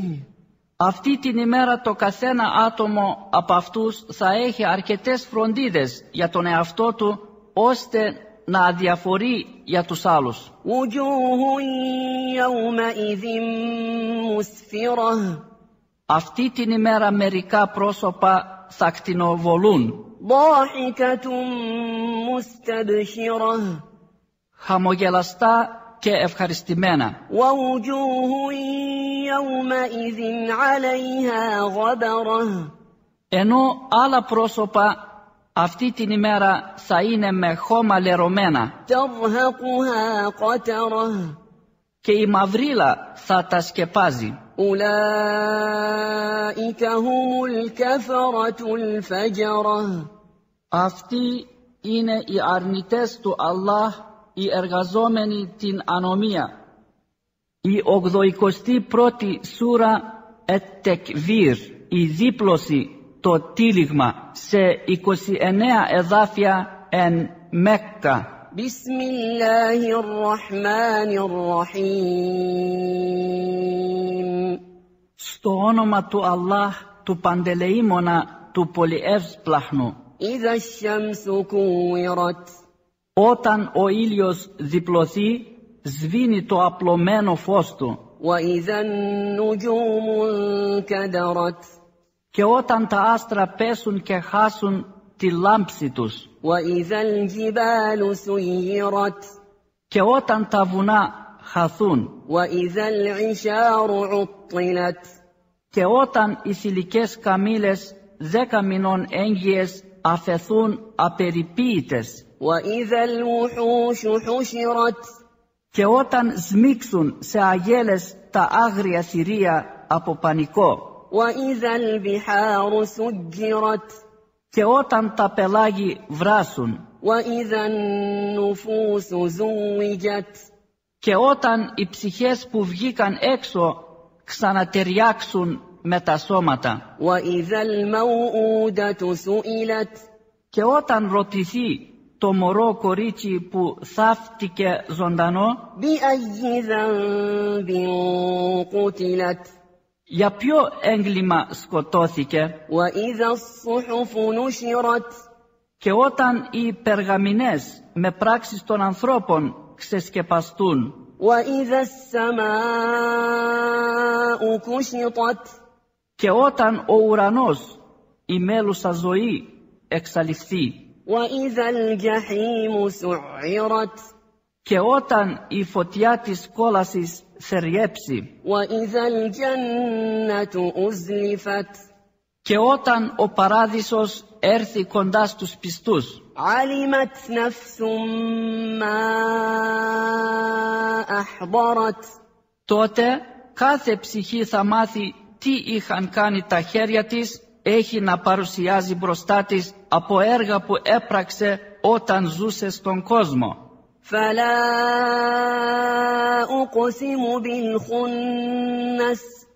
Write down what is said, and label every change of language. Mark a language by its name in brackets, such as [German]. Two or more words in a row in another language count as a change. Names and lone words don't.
[Greek] Αυτή την ημέρα το καθένα άτομο από αυτούς θα έχει αρκετές φροντίδες για τον εαυτό του, ώστε να αδιαφορεί για τους άλλους. [Arabic] وجوه يومئذ مسفرة [Greek] Αυτή την ημέρα μερικά πρόσωπα θα κτηνοβολούν, [Arabic] ضاحكة مستبشرة [Greek] χαμογελαστά και ευχαριστημένα, [Arabic] ووجوه يومئذ عليها غبرة [Greek] ενώ άλλα πρόσωπα αυτή την ημέρα θα είναι με χώμα λερωμένα [Arabic] ترهقها قترة [Greek] και η μαυρίλα θα τα σκεπάζει. [Arabic] أولئك هم الكفرة الفجرة [Greek] Αυτοί είναι οι αρνητές του Allah, οι εργαζόμενοι την ανομία. Η 81η σούρα Ετ-Τεκβίρ, η δίπλωση, το τύλιγμα, σε 29 εδάφια εν Μέκκα. [Arabic] بسم الله الرحمن الرحيم [Greek] Στο όνομα του Allah, του Παντελεήμονα, του Πολυεύσπλαχνου. [Arabic] إذا الشمس كورت [Greek] Όταν ο ήλιος διπλωθεί, σβήνει το απλωμένο φως του. [Arabic] وإذا النجوم انكدرت [Greek] Και όταν τα άστρα πέσουν και χάσουν τη λάμψη τους. [Arabic] وإذا الجبال سيرت [Greek] Και όταν τα βουνά χαθούν. [Arabic] وإذا العشار عطلت [Greek] Και όταν οι θηλυκές καμήλες 10 μηνών έγκυες αφεθούν απεριποίητες. [Arabic] وإذا الوحوش حشرت [Greek] Και όταν σμίξουν σε αγέλες τα άγρια θηρία από πανικό. [Arabic] وإذا البحار سجرت [Greek] Και όταν τα πελάγη βράσουν. [Arabic] وإذا النفوس زوجت [Greek] Και όταν οι ψυχές που βγήκαν έξω ξανατεριάξουν με τα σώματα. [Arabic] وإذا الموءودة سئلت [Greek] Και όταν ρωτηθεί το μωρό κορίτσι που θαύτηκε ζωντανό, [Arabic] بأي ذنب قتلت [Greek] για ποιο έγκλημα σκοτώθηκε. [Arabic] وإذا الصحف نشرت [Greek] Και όταν οι περγαμηνές με πράξεις των ανθρώπων ξεσκεπαστούν. [Arabic] وإذا السماء كشطت [Greek] Και όταν ο ουρανός, η μέλουσα ζωή, εξαλειφθεί. [Arabic] وإذا الجحيم سعرت [Greek] Και όταν η φωτιά της κόλασης θεριέψει. [Arabic] وإذا الجنة أزلفت [Greek] Και όταν ο παράδεισος έρθει κοντά στους πιστούς. [Arabic] علمت نفس ما أحضرت [Greek] Τότε κάθε ψυχή θα μάθει τι είχαν κάνει τα χέρια της, έχει να παρουσιάζει μπροστά της από έργα που έπραξε όταν ζούσε στον κόσμο. [Arabic] فلا أقسم بالخنس